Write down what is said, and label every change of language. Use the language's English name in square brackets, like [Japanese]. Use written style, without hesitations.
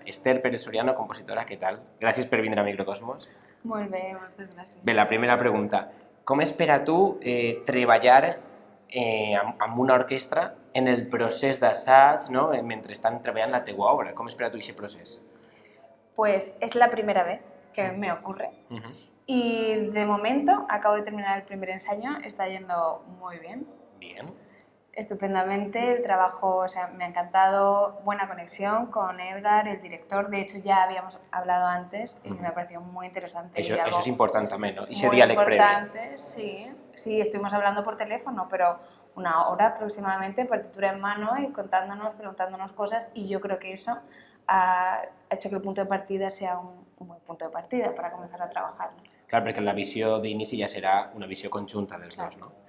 [Catalan] Esther Pérez Soriano, compositora, què tal? Gràcies per vindre a Microcosmos. Molt bé, moltes gràcies. Bé, la primera pregunta. Com és per a tu treballar amb una orquestra en el procés d'assaig, no? Mentre estan treballant la teua obra? Com és per a tu aquest procés? [Spanish] Pues es la primera vez que me ocurre y de momento acabo de terminar el primer ensayo, está yendo muy bien. Bien. Estupendamente, el trabajo, o sea, me ha encantado, buena conexión con Edgar, el director, de hecho ya habíamos hablado antes y me ha parecido muy interesante. Eso es importante también, ¿no? Ese muy diálogo previo. importante, sí, estuvimos hablando por teléfono, pero una hora aproximadamente, partitura en mano y contándonos, preguntándonos cosas, y yo creo que eso ha hecho que el punto de partida sea un buen punto de partida para comenzar a trabajar. [Catalan] Clar, perquè la visió d'inici ja serà una visió conjunta dels dos, no?